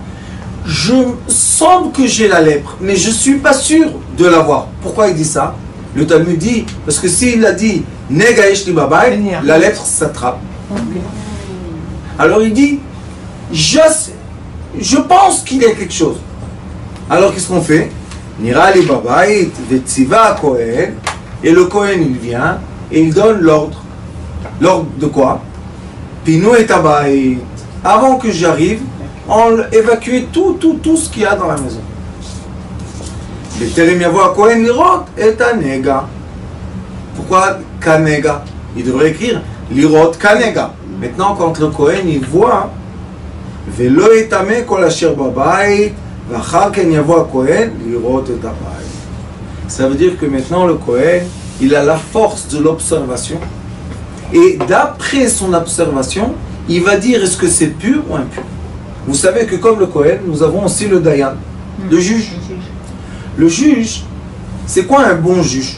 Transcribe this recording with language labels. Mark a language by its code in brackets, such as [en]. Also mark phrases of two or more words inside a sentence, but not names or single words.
[fr] Je sens que j'ai la lèpre, mais je ne suis pas sûr de l'avoir. Pourquoi il dit ça? Le Talmud dit, parce que s'il a dit [he] נגע יש לי בבית, [fr] la lèpre s'attrape. Alors il dit, je pense qu'il y a quelque chose. Alors qu'est-ce qu'on fait? [he] נראה לי בבית וצוה כהן [fr] Et le Kohen, il vient et il donne l'ordre. L'ordre de quoi? [he] ופינו את הבית. [fr] Avant que j'arrive, on évacue tout ce qu'il y a dans la maison. [he] כהן לראות את הנגע. [fr] Pourquoi kanega? Il devrait écrire [he] לראות הנגע. [fr] Maintenant, quand le Kohen il voit, [he] ולא יטמא כל אשר בבית ואחר כן יבא כהן לראות את הבית. [fr] Ça veut dire que maintenant le Kohen, il a la force de l'observation. Et d'après son observation, il va dire est-ce que c'est pur ou impur. Vous savez que comme le Kohen, nous avons aussi le Dayan, le juge. Le juge, c'est quoi un bon juge?